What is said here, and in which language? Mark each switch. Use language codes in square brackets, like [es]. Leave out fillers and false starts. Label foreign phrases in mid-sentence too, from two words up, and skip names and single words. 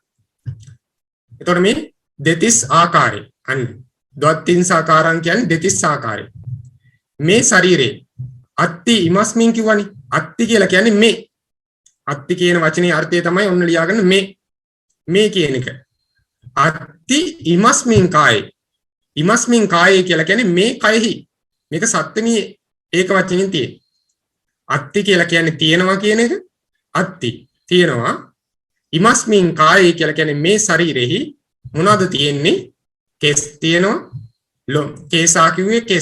[si] එතකොට මේ දෙතිස් ආකාරය අන්න [pi] ද්වත්තිං සාකාරං [si] කියන්නේ දෙතිස් ආකාරය. මේ ශරීරේ [pi] අත්ති ඉමස්මින් [si] කිව්වනේ. අත්ති කියලා කියන්නේ මේ. අත්ති කියන වචනේ අර්ථය තමයි ඔන්න ලියාගන්න මේ කියන එක. [pi] අත්ති ඉමස්මින් කායේ. ඉමස්මින් කායේ [si] කියලා කියන්නේ මේ කයෙහි. මේක සත්වෙනි ඒක වචනින් තියෙන්නේ. අත්ති කියලා කියන්නේ තියෙනවා කියන එක. අත්ති තියෙනවා. [pi] ඉමස්මින් කායේ [si] කියලා කියන්නේ මේ ශරීරෙහි මොනවද තියෙන්නේ? කෙස් තියෙනවා. ලොම්. කේසා කිව්වේ කෙස්.